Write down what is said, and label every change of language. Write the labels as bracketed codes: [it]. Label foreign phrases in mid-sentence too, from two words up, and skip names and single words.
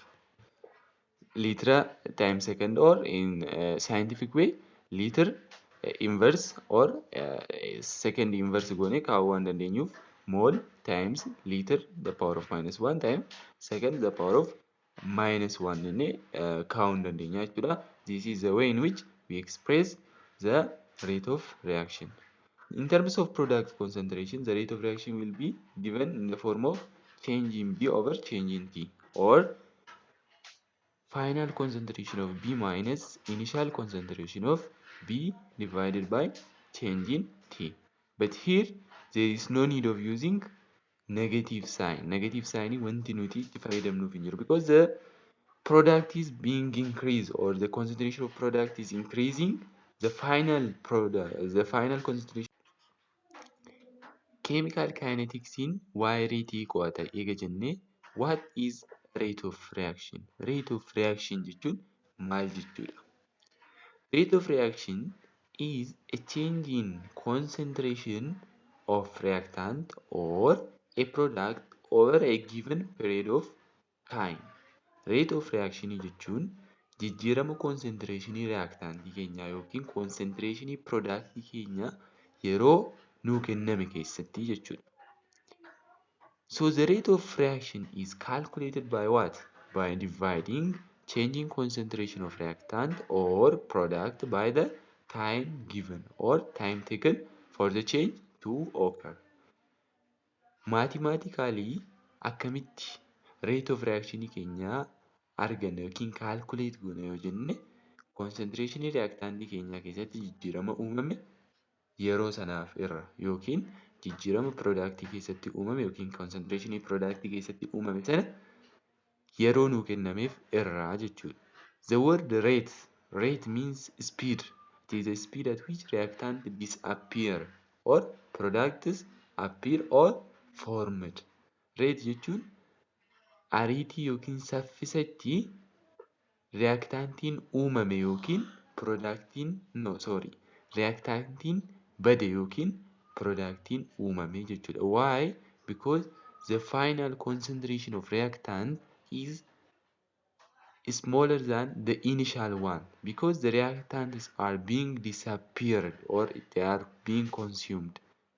[en] Liter times second, or in scientific way liter inverse or second inverse [om] goone kaa'uu waan dandeenyuuf [en] mole times liter the power of -1 time second the power of -1 [om] jennee kaa'uu hin dandeenya jechuudha. [en] This is the way in which we express the rate of reaction. In terms of product concentration, the rate of reaction will be given in the form of change in B over change in T, or final concentration of B minus initial concentration of B divided by change in T. But here there is no need of using negative sign. Negative sign [om] wanti nuti itti fayyadamnuuf hin jiru, [en] because the product is being increased or the concentration of product is increasing. The final concentration. Chemical kinetics [om] in waa'ee reetii qo'ata eega jennee, [en] what is rate of reaction? Rate of reaction [om] jechuun maal jechuudha? [en] Rate of reaction is a change in concentration of reactant or a product over a given period of time. [om] Rate of reaction jechuun jijjiirama [en] concentration reactant [om] keenyaa yookiin [en] concentration product [om] keenyaa yeroo nuu kenname keessatti jechuudha. [en] So the rate of reaction is calculated by what? By dividing changing concentration of reactant or product by the time given or time taken for the change to occur. [om] Mathematically akkamitti [en] rate of reaction [om] keenya arganna yookiin calculate goona yoo jenne, [en] concentration reactant [om] keenya keessatti jijjiirama uumame yeroo sanaaf irra yookiin jijjiirama product keessatti uumame yookiin [en] concentration product [om] keessatti uumame sana yeroo nuu kennameef irraa jechuudha. [en] The word rate means speed. It is the speed at which reactant disappear or products appear or formed. [om] Rate jechuun ariitii yookiin saffisa itti reactantiin uumame yookiin reactantiin bade yookiin productiin uumame jechuudha. [en] Why? Because the final concentration of reactant is smaller than the initial one, because the reactants are being disappeared or they are being consumed.